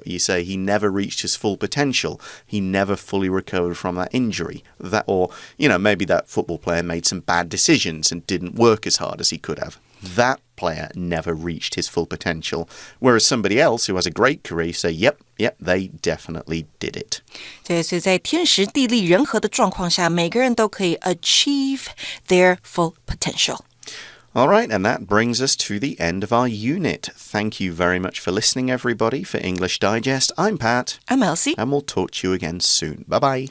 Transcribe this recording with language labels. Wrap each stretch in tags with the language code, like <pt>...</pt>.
<en>You say he never reached his full potential. He never fully recovered from that injury. Or maybe that football player made some bad decisions and didn't work as hard as he could have. That player never reached his full potential. Whereas somebody else who has a great career say, yep, they definitely did it.</en> <zh>对，所以在天时地利人和的状况下，每个人都可以</zh> <en>achieve their full potential. All right, and that brings us to the end of our unit. Thank you very much for listening, everybody. For English Digest, I'm Pat. I'm Elsie. And we'll talk to you again soon. Bye-bye.</en>